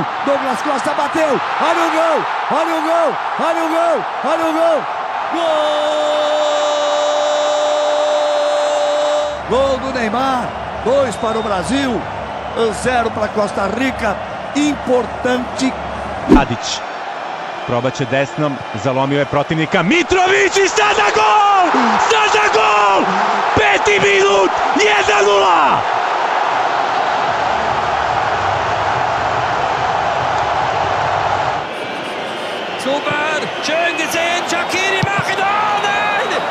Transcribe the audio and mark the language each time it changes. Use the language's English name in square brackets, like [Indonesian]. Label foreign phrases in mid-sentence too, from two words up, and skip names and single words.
[Portuguese] Douglas Costa bateu. Olha o gol! Olha o gol! Olha o gol! Olha o gol! Gol! Gol do Neymar. 2 para o Brasil, 0 para Costa Rica. Importante. [Serbian] Tadić. Probat će desnom, zalomio je protivnika. Mitrović i sada gol! Sada gol! 5. minut, 1:0! [German] Super, schön gesehen, Shaqiri machen, oh nein!